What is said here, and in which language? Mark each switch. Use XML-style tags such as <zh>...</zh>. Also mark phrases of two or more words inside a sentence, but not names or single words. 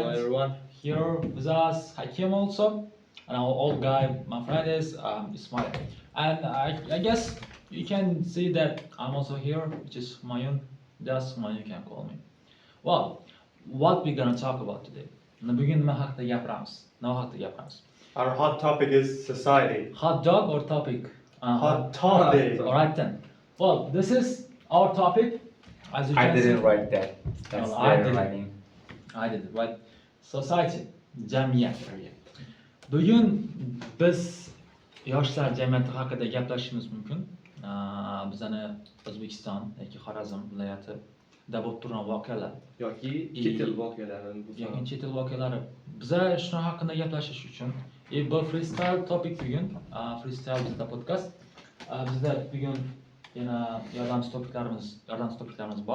<en>Hello everyone. Here with us, Hakim also, and our old guy, my friend is Ismail. And I guess you can see that I'm also here, which is Humayun. That's Humayun, you can call me. Well, what we gonna talk about today?</en> <uz>Bugün nima haqida gapiramiz? Nima haqida gapiramiz?</uz> <en>Our hot topic is society. Hot dog or topic? Hot topic. Alright then. Well, this is our topic. As you I can didn't see. write that. That's Well, I their did. writing. I did it, right? Society,</en> <uz>jamiyat. Bugun biz yoshlar jamiyati haqida gaplashishimiz mumkin. Bizani O'zbekiston yoki Xorazm viloyatida bo'lib turgan voqealar Yoki chet el voqealarini yoki chet el voqealari biza shu haqida gaplashish uchun bu</uz> <en>freestyle topic</en> <uz>bugun freestyle bizda podcast bizda bugun yana yordamchi topiklarimiz bor.</uz>